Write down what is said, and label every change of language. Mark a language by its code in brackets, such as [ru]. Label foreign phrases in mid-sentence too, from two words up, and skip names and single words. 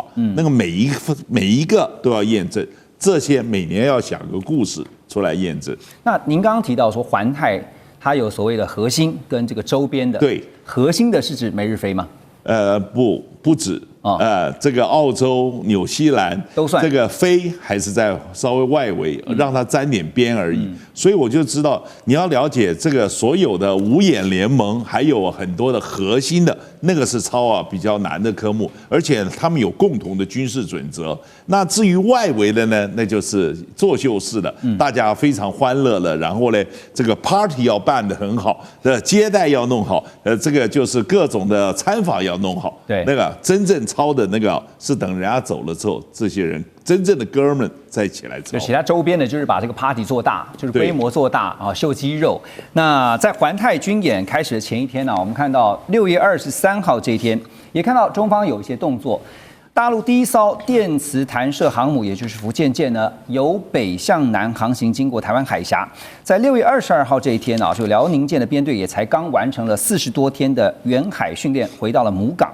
[zh] 那個每一個都要驗證，這些每年要想個故事出來驗證。那您剛剛提到說環太它有所謂的核心跟這個周邊的，對，核心的是指美日菲嗎？不止。這個澳洲、紐西蘭都算，這個菲還是在稍微外圍，讓它沾點邊而已。所以我就知道，你要了解這個所有的五眼聯盟，還有很多的核心的那個是操比較難的科目，而且他們有共同的軍事準則。那至於外圍的呢，那就是作秀式的，大家非常歡樂了，然後呢，這個 party 要辦得很好，接待要弄好，這個就是各種的參訪要弄好。對，那個真正操的那個是等人家走了之後，這些人真正的哥們再起來操。就其他周邊的，就是把這個 party 做大，就是規模做大啊，秀肌肉。那在環太軍演開始的前一天呢，我們看到6月23號這一天，也看到中方有一些動作。大陸第一艘電磁彈射航母，也就是福建艦呢，由北向南航行經過台灣海峽，在6月22號這一天啊，這個遼寧艦的編隊也才剛完成了40多天的遠海訓練，回到了母港。